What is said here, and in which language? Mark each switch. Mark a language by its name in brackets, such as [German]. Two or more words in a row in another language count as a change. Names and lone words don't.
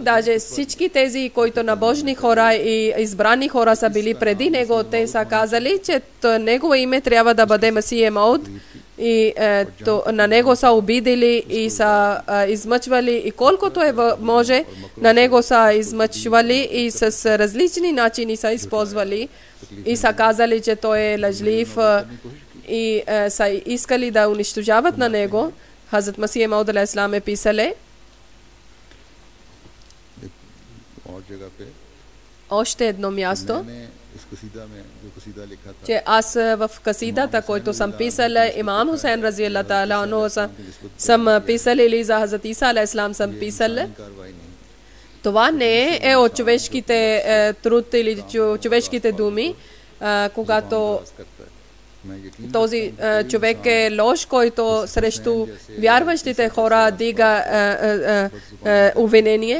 [Bulgarian] Даже всички тези, които набожни хора и избрани хора са били преди него, те са казали, че негово име трябва да бъде Месия Мауд, и на него са обидели и са измъчвали, и колкото е може на него са измъчвали и с различни начини са използвали, и са казали, че той е лъжлив, и са искали да унищожават на него. Хазрат Месия Мауд [Arabic] عليه السلام [Bulgarian] е писале още едно място, че аз в касидата, който съм писала Имам Хусейн [Arabic] رضي الله تعالى عنه, [Bulgarian] съм писала, или за Хазрат Иса [Arabic] عليه السلام [Bulgarian] съм писала. Това не е от човешките труд или човешките думи, когато този човек е лош, който срещу вярващите хора дига обвинение.